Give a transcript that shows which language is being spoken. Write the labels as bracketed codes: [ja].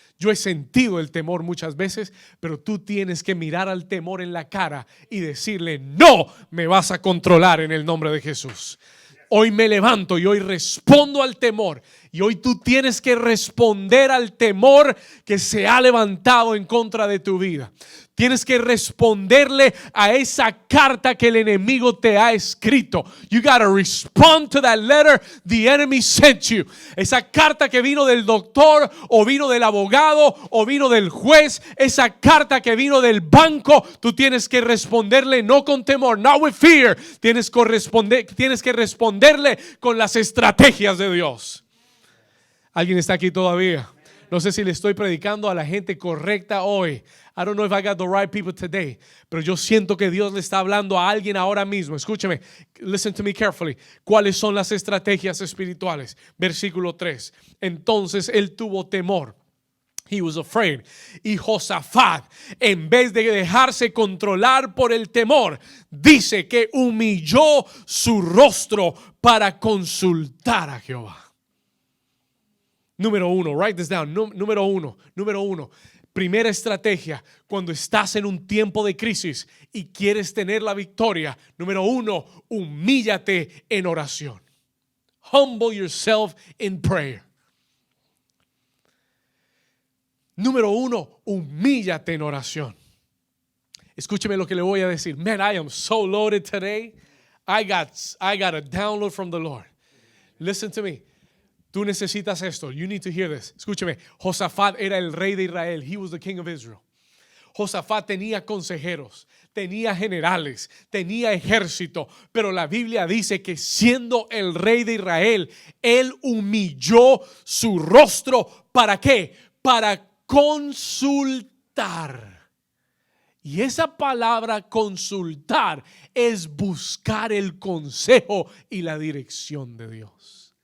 [es] Yo he sentido el temor muchas veces, pero tú tienes que mirar al temor en la cara y decirle, no me vas a controlar en el nombre de Jesús. Hoy me levanto y hoy respondo al temor. Y hoy tú tienes que responder al temor que se ha levantado en contra de tu vida. Tienes que responderle a esa carta que el enemigo te ha escrito. [en] You gotta respond to that letter the enemy sent you. [es] Esa carta que vino del doctor, o vino del abogado, o vino del juez. Esa carta que vino del banco. Tú tienes que responderle no con temor, [en] not with fear. [es] Tienes que responderle con las estrategias de Dios. ¿Alguien está aquí todavía? No sé si le estoy predicando a la gente correcta hoy. [en] I don't know if I got the right people today. [es] Pero yo siento que Dios le está hablando a alguien ahora mismo. Escúcheme, [en] listen to me carefully. [es] ¿Cuáles son las estrategias espirituales? Versículo 3. Entonces él tuvo temor. [en] He was afraid. [es] Y Josafat, en vez de dejarse controlar por el temor, dice que humilló su rostro para consultar a Jehová. Número uno, [en] write this down. [es] Número uno. Primera estrategia cuando estás en un tiempo de crisis y quieres tener la victoria. Número uno, humíllate en oración. [en] Humble yourself in prayer. [es] Número uno, humíllate en oración. Escúcheme lo que le voy a decir. [en] Man, I am so loaded today. I got a download from the Lord. Listen to me. [es] Tú necesitas esto. [en] You need to hear this. [es] Escúcheme. Josafat era el rey de Israel. [en] He was the king of Israel. [es] Josafat tenía consejeros, tenía generales, tenía ejército, pero la Biblia dice que siendo el rey de Israel, él humilló su rostro. ¿Para qué? Para consultar. Y esa palabra consultar es buscar el consejo y la dirección de Dios.